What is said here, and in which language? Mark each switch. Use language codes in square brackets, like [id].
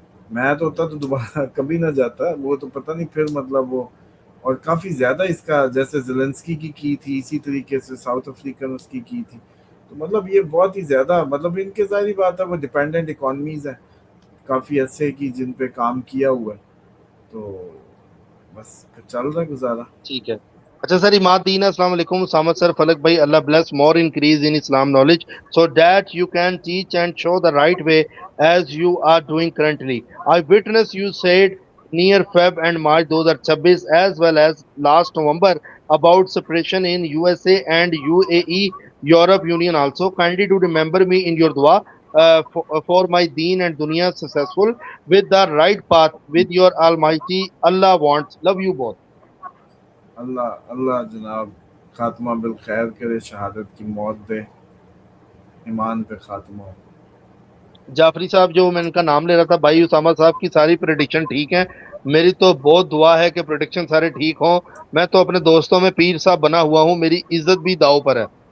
[ur] میں تو ہوتا تو دوبارہ کبھی نہ جاتا. وہ تو پتہ نہیں پھر مطلب وہ، اور کافی زیادہ اس کا جیسے زیلنسکی کی تھی اسی طریقے سے ساؤتھ افریقن اس کی تھی. تو مطلب یہ بہت ہی زیادہ مطلب ان کے ظاہری بات ہے وہ ڈیپینڈنٹ اکانومیز ہیں کافی عرصے کی جن پہ کام کیا ہوا ہے، تو بس چل رہا ہے گزارا. ٹھیک ہے. اچھا سر اماد دین السلام علیکم. [en] سامد سر فلک بھائی اللہ bless more increase in Islam knowledge so that you can teach and show the right way as you are doing currently. I witness you said near Feb and March 2026 as well as last November about separation in USA and UAE, Europe Union also. Kindly do remember me in your dua for my deen and dunya successful with the right path with your almighty Allah wants. Love you both. [ur] اللہ اللہ جناب خاتمہ بالخیر کرے، شہادت کی موت دے، ایمان پہ خاتمہ ہو. جعفری صاحب جو میں ان کا نام لے رہا تھا، بھائی اسامہ صاحب کی ساری پریڈکشن ٹھیک ہیں. میری تو بہت دعا ہے کہ پریڈکشن سارے ٹھیک ہوں. میں تو اپنے دوستوں میں پیر صاحب بنا ہوا ہوں، میری عزت بھی داؤ پر ہے.